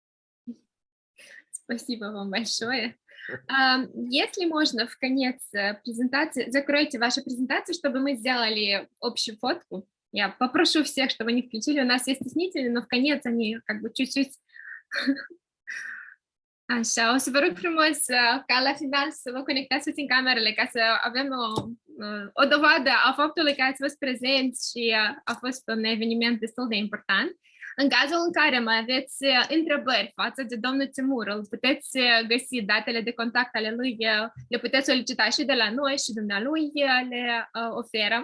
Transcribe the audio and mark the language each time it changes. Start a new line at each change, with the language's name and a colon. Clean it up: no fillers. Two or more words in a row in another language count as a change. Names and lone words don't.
Russian: Спасибо вам большое. Если можно, в конец презентации, закройте вашу презентацию, чтобы мы сделали общую фотку. Я pопрошу всех, чтобы они включили. У нас есть stăsnitele, но в конец они как бы чуть-чуть...
Romanian: Așa, o să vă rog frumos ca la final să vă conectați puțin camerele ca să avem o dovadă a faptului că ați fost prezenți și a fost un eveniment destul de important. În cazul în care mai aveți întrebări față de domnul Timur, îl puteți găsi datele de contact ale lui, le puteți solicita și de la noi și dumnealui le oferă.